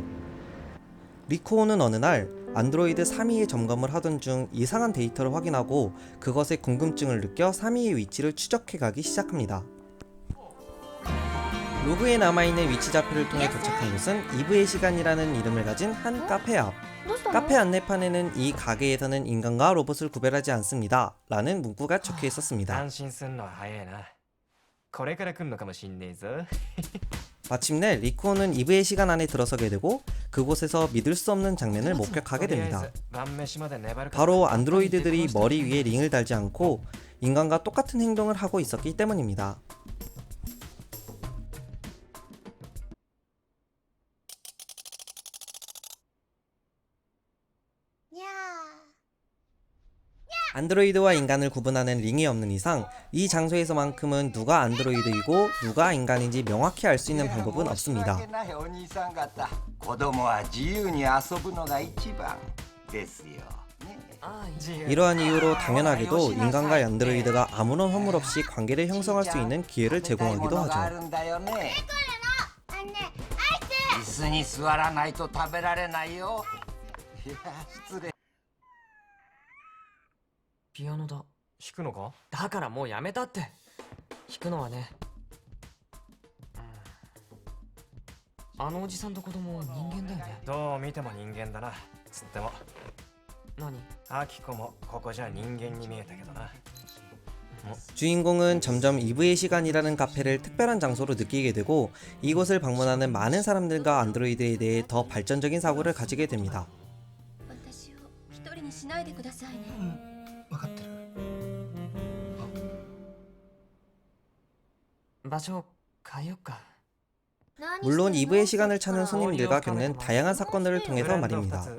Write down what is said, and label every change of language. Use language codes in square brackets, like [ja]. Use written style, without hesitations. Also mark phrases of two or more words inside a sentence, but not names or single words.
[ko] 리쿠오는 어느 날 안드로이드 3위의 점검을 하던 중 이상한 데이터를 확인하고 그것에 궁금증을 느껴 3위의 위치를 추적해 가기 시작합니다. 로그에 남아있는 위치 좌표를 통해 도착한 곳은 이브의 시간이라는 이름을 가진 한 카페 앞. 카페 안내판에는 이 가게에서는 인간과 로봇을 구별하지 않습니다 라는 문구가 적혀 있었습니다. [ja] 安心すんのは早いな。これから来んのかもしんねえぞ。 [ko] 마침내 리쿠오는 이브의 시간 안에 들어서게 되고 그곳에서 믿을 수 없는 장면을 목격하게 [ja] とりあえ [ko] 됩니다. [ja] ず晩飯まで粘るか。 [ko] 바로 안드로이드들이 머리 위에 링을 달지 않고 인간과 똑같은 행동을 하고 있었기 때문입니다. 안드로이드와 인간을 구분하는 링이 없는 이상 이 장소에서만큼은 누가 안드로이드이고 누가 인간인지 명확히 알 수 있는 방법은 없습니다. [ja] 申し訳ないお兄さん方、子供は自由に遊ぶのが一番ですよ。ね [ko] 이러한 이유로 당연하게도 인간과 안드로이드가 아무런 허물 없이 관계를 형성할 수 있는 기회를 [ja] 食べたい [ko] 제공하기도 [ja] ものがあ [ko] 하죠. [ja] るんだよね。椅子に座らないと食べられないよ。いや、失礼。ピアノだ。弾くのか？だからもうやめたって。弾くのはね。あのおじさんと子供人間だよね。どう見ても人間だな。つっても何？アキコもここじゃ人間に見えたけどな。 [ko] 주인공은 점점 이브의 시간이라는 카페를 특별한 장소로 느끼게 되고 이곳을 방문하는 많은 사람들과 안드로이드에 대해 더 발전적인 사고를 가지게 됩니다. [ja] 私を一人にしないでくださいね。分かってる。場所変えよっか。 [ko] 물론 이브의 시간을 찾는 손님들과 겪는 다양한 사건들을 통해서 [ja] ブレンド [ko] 말입니다. [ja] 2つ